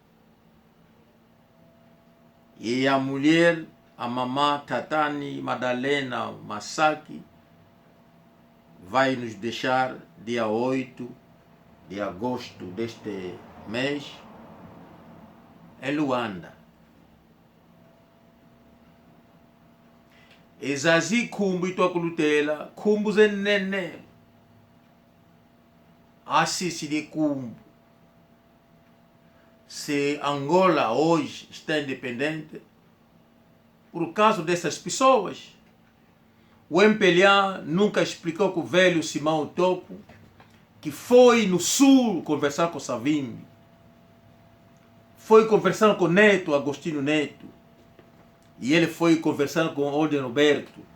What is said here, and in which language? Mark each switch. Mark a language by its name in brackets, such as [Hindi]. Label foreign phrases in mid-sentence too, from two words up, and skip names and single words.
[Portuguese] E a mulher, a mamã Tatani Madalena Masaki, vai nos deixar dia 8 de agosto deste mês em Luanda. [Kongo] Ezazi kumbu itokulutela, kumbu zenene. Assisi de kumbu. [Portuguese] Se Angola hoje está independente, por causa dessas pessoas. O MPLA nunca explicou com o velho Simão Topo, que foi no sul conversar com Savimbi, foi conversando com Neto, Agostinho Neto, e ele foi conversando com Orden Roberto.